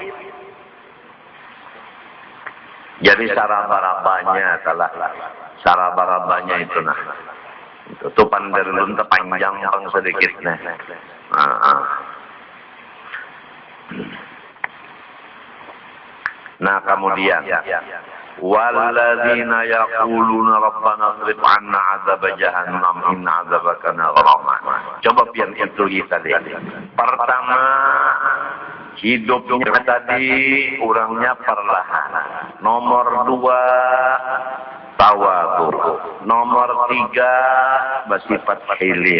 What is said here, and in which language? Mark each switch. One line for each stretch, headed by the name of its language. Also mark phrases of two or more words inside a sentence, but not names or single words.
Banjar: Jadi saraba-rabanya itu nah. Itu pander lu panjang bang sedikit nah.
Arabic: Nah kemudian والذين يقولون ربنا اصرف عنا عذاب جهنم إن عذابك غراما.
Banjar: Coba pian itu tadi. Pertama hidupnya tadi orangnya perlahan. Nomor 2 tawadu. Nomor 3 bersifat hilim.